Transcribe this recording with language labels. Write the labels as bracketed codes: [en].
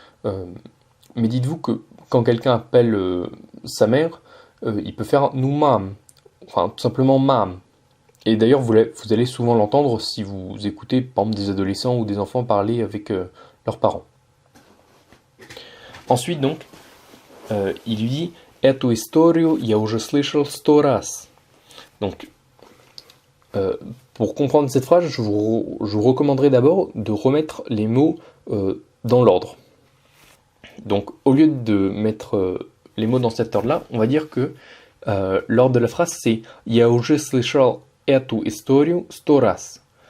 [fr] Mais dites-vous que quand quelqu'un appelle sa mère, il peut faire nous mam, enfin tout simplement mam. Et d'ailleurs, vous allez souvent l'entendre si vous écoutez, par exemple, des adolescents ou des enfants parler avec leurs parents. Ensuite, donc, il lui dit [ru] «Эту историю я уже слышал 100 раз». [fr] Donc, pour comprendre cette phrase, je vous recommanderais d'abord de remettre les mots dans l'ordre. Donc, au lieu de mettre les mots dans cet ordre-là, on va dire que l'ordre de la phrase, c'est [ru] «Я уже слышал эту историю 100 раз».